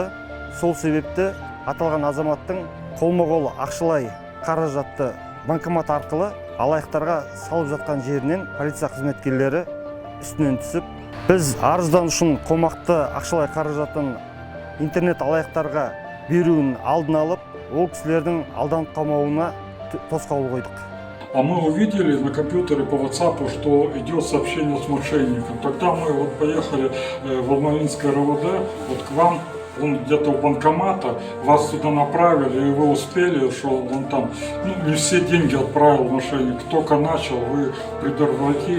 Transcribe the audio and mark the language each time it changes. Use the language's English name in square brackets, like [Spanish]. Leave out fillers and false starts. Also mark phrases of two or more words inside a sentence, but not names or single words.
[Kazakh] Сол себепті аталған азаматтың қолма-қол ақшалай қаражатты банкомат арқылы алаяқтарға салып жатқан жерінен полиция қызметкерлері үстінен түсіп, біз арызданушының қомақты ақшалай қаражатын интернет алаяқтарға беруін алдын алып, ол кісілердің алданып қалмауына тосқауыл қойдық. [Russian] А мы увидели на компьютере по WhatsApp, что идет сообщение с мошенником. Тогда мы вот поехали в Алмалинское РОВД, вот к вам, он где-то у банкомата, вас туда направили, и вы успели, что он там, не все деньги отправил мошенник, только начал, вы предотвратили.